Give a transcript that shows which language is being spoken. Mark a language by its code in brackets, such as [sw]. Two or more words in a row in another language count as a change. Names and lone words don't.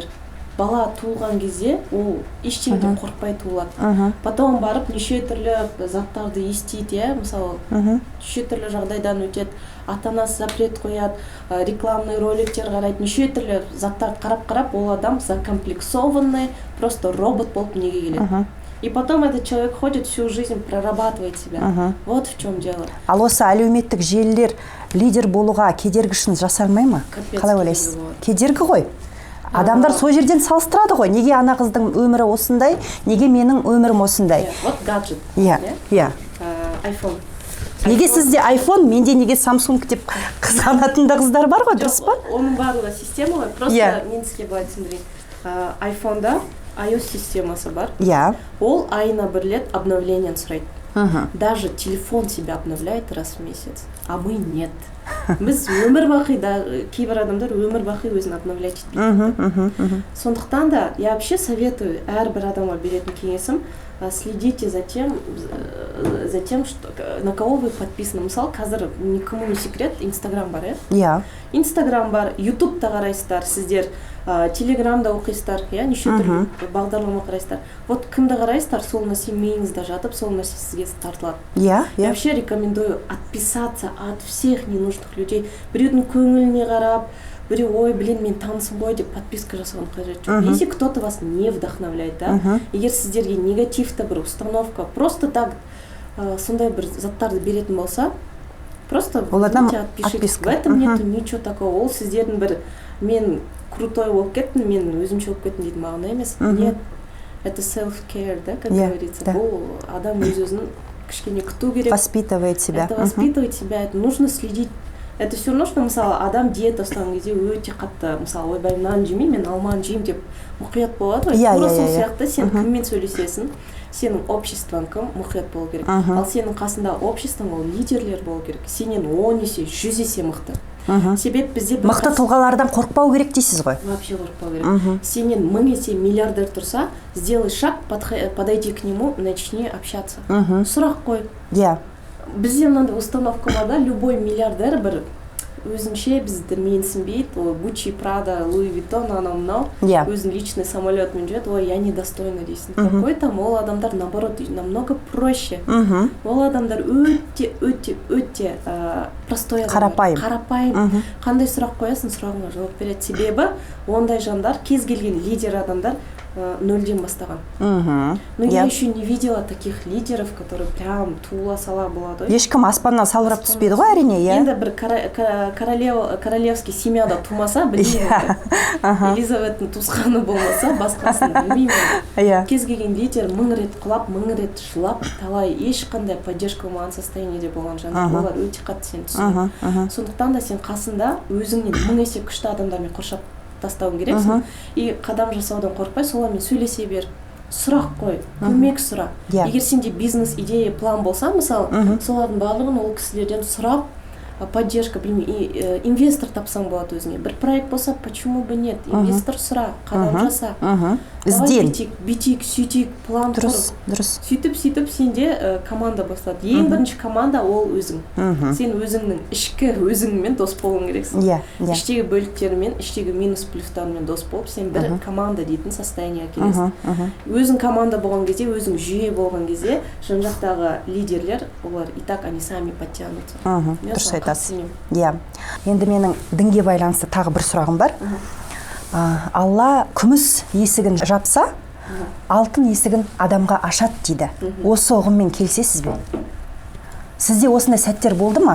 [kk] Бала туылған кезде ол ештеңеден қорқпай туылады. Потом барып неше түрлі заттарды естиді, мысалы, неше түрлі жағдайдан өтеді, ата-анасы запрет қояды, рекламный роликтер қарайды, неше түрлі заттарды қарап-қарап, ол адам [ru] закомплексованный, просто [kk] робот болып неге келеді. [ru] И потом этот человек ходит всю жизнь, прорабатывает себя. Вот в чем дело. [kk] Ал осы әлеуметтік желілер лидер болуға кедергішін жасармай ма? Қалай ойлайсыз? Кедергі ғой. Адамдар сол жерден салыстырады ғой. Неге ана қыздың өмірі осындай, неге менің өмірім осындай? [ru] Вот гаджет. iPhone. [kk] Неге сізде iPhone, менде неге Samsung деп қызғанатын да қыздар бар ғой, дұрыс па? Оның барлығы система ғой. Просто мен сізге былай түсіндірейін. iPhone-да iOS системасы бар. Ол айына бір рет обновлениен сұрайды. [ru] Даже телефон себя обновляет раз в месяц, а мы нет. [kk] Біз өмір бақи, кейбір адамдар өмір бақи өзін обновлять етпейді. Сондықтан да, [ru] я вообще советую [kk] әрбір адамға беретін кеңесім, [ru] следите за тем, что, на кого вы подписаны. [kk] Мысалы, қазір [ru] никому не секрет, [kk] Инстаграм бар, Инстаграм бар, Ютубта қарайсыздар, сіздер Телеграмда оқисыздар, неше түрлі бағдарлама қарайсыздар. Вот кімді қарайсыздар, сол нәрсе миыңызда жатып, сол нәрсе сізге тартылады. [ru] Я вообще рекомендую отписаться от всех ненужных людей. [kk] Біреудің көңіліне қарап, біреу, ой, блин, мен танысым ғой деп подписка жасаған қажет жоқ. [ru] Если кто-то вас не вдохновляет, [kk] егер сіздерге негативті бір [ru] установка, просто так [kk] сондай бір заттарды беретін болса, [ru] просто отпишитесь. В этом нету ничего такого. [kk] Ол сіздердің бір, мен крутой болып кеттім, мен өзімше болып кеттім дейді мағына емес. [ru] Нет. это self-care, да, как [kk] Иә, [ru] говорится. да. [kk] Бұл адам өз-өзін кішкене күту керек. [ru] Воспитывает себя. Это воспитывать себя, это нужно следить. Это все равно, что [kk] мысалы адам диета ұстаған кезде өте қатты, мысалы ойбай мынаны жемеймін, мен алманы жеймін деп мұқият болады ғой. Тура сол сияқты сен кіммен сөйлесесің, сенің обществоң кім, мұқият болу керек. Ал сенің қасында обществоң ол лидерлер болу керек. Сенен 10 есе, 100 есе мықты. Себеп бізде Мықты тұлғалардан қорықпау керек дейсіз ғой. Вообще қорықпау керек. Сенен 1000 есе миллиардер тұрса, [ru] сделай шаг, подойди к нему, начни общаться. [kk] Сұрақ қой. Иә. Бізде мынандай установка бар да, любой миллиардер бір өзінше бізді менсінбейді, ой, Гуччи, Прада, Луи Виттон, анау мынау, өзінің личный самолетмен жүреді, ой, [ru] я недостойна [kk] дейсің. [ru] Какой там, [kk] ол адамдар [ru] наоборот намного проще. [kk] Ол адамдар өте простой адамдар. Қарапайым. Қандай сұрақ қоясың, сұрағыңа жауап береді. Себебі ондай жандар, кез келген лидер адамдар нөлден бастаған. [ru] Но я еще не видела таких лидеров, которые прям [kk] туыла сала болады. Ешкім аспаннан салбырап түспейді ғой, әрине, иә. Енді бір королевский семьяда тумаса, білмеймін. Елизаветтің туысқаны болмаса, басқасын білмеймін. Кез келген лидер 1000 рет құлап, 1000 рет жылап, талай ешқандай поддержка болмаған состояниеде болған жандар. Олар өте қатты сені түсінеді. Сондықтан да сен қасында өзіңнен 1000 есе күшті адамдармен қоршап тастауың керексің. И қадам жасаудан қорықпай, солармен сөйлесе бер. Сұрақ қой, көмек сұра. Егер сенде бизнес идея, план болса, мысалы, солардың барлығын ол кісілерден сұрап, поддержка, білмей, инвестор тапсаң болады өзіңе. Бір проект болса, [ru] почему бы нет? [kk] Инвестор сұра, қадам жаса. Давай битик, сөйтейік, план құр. Сөйтіп сенде команда бастады. Ең бірінші команда ол өзің. Сен өзіңнің ішкі өзіңмен дос болуың керексің. Іштегі бөліктермен, іштегі минус плюстармен дос болып, сен бір команда дейтін состояние келесің. Өзің команда болған кезде, өзің жүйе болған кезде, жан жақтағы лидерлер, олар [ru] и так они сами подтянутся. [kk] Дұрыс айтасыз. Енді менің дінге байланысты тағы бір сұрағым бар. Алла күміс есігін жапса, алтын есігін адамға ашады дейді. Осы ұғыммен келісесіз бе? Сізде осындай сәттер болды ма?